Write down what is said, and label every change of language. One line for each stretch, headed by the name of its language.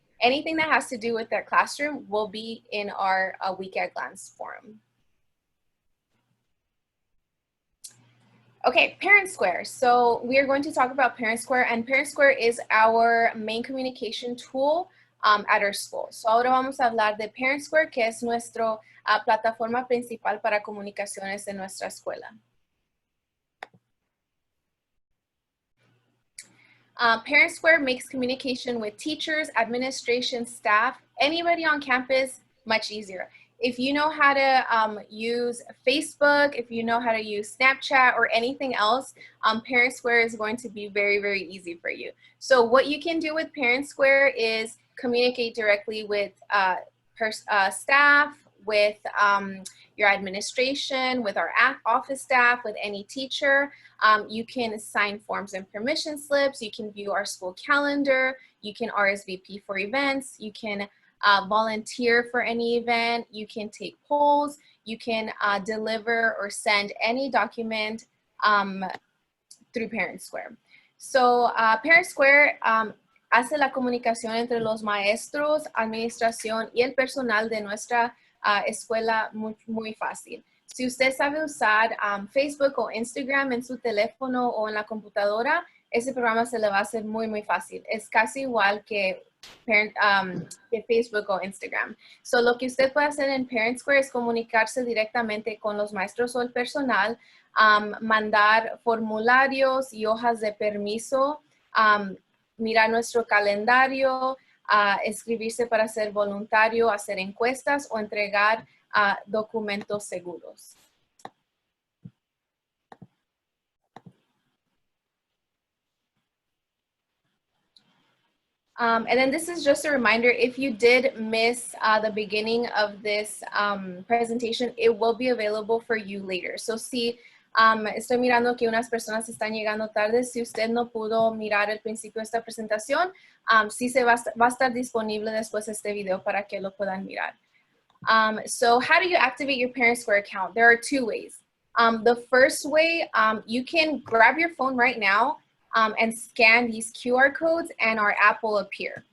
English: Anything that has to do with their classroom will be in our Week at Glance forum. Okay, ParentSquare. So we are going to talk about ParentSquare, and ParentSquare is our main communication tool at our school.
Spanish: So ahora vamos a hablar de ParentSquare, que es nuestra plataforma principal para comunicaciones en nuestra escuela.
English: ParentSquare makes communication with teachers, administration, staff, anybody on campus much easier. If you know how to use Facebook, if you know how to use Snapchat or anything else, ParentSquare is going to be very, very easy for you. So what you can do with ParentSquare is communicate directly with staff, with your administration, with our office staff, with any teacher. You can sign forms and permission slips. You can view our school calendar. You can RSVP for events. You can volunteer for any event. You can take polls. You can deliver or send any document through ParentSquare.
Spanish: So ParentSquare hace la comunicación entre los maestros, administración y el personal de nuestra escuela muy fácil. Si usted sabe usar Facebook o Instagram en su teléfono o en la computadora, ese programa se le va a hacer muy, muy fácil. Es casi igual que Facebook o Instagram. So, lo que usted puede hacer en ParentSquare es comunicarse directamente con los maestros o el personal, mandar formularios y hojas de permiso, mirar nuestro calendario, inscribirse para ser voluntario, hacer encuestas o entregar documentos seguros.
English: And then this is just a reminder, if you did miss the beginning of this presentation, it will be available for you later.
Spanish: So si estoy mirando que unas personas están llegando tarde, si usted no pudo mirar el principio de esta presentación, sí va a estar disponible después este video para que lo puedan mirar.
English: So how do you activate your ParentSquare account? There are two ways. The first way, you can grab your phone right now and scan these QR codes and our app will appear.